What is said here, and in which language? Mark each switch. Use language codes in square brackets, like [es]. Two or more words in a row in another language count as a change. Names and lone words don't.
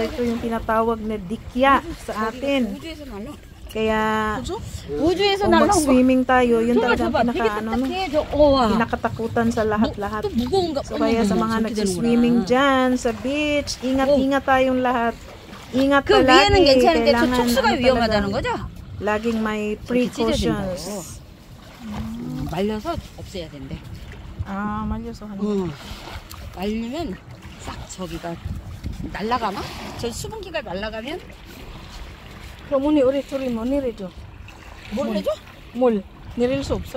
[tl] Ito yung tinatawag na dikya sa atin. Kaya kung mag-swimming tayo, yun talaga pinakatakutan sa lahat-lahat. So kaya sa mga nag-swimming dyan sa beach, ingat-ingat tayong lahat. Ingat palagi. Kailangan laging may precautions. [ko] 말려서 없애야 된대. 말려서 하는 거. 말리면 싹 저기가 날아가나? 저 수분기가 날아가면 어머니 우리 둘이 뭐 내려줘? 뭘 내줘? 뭘 내릴 수 없어?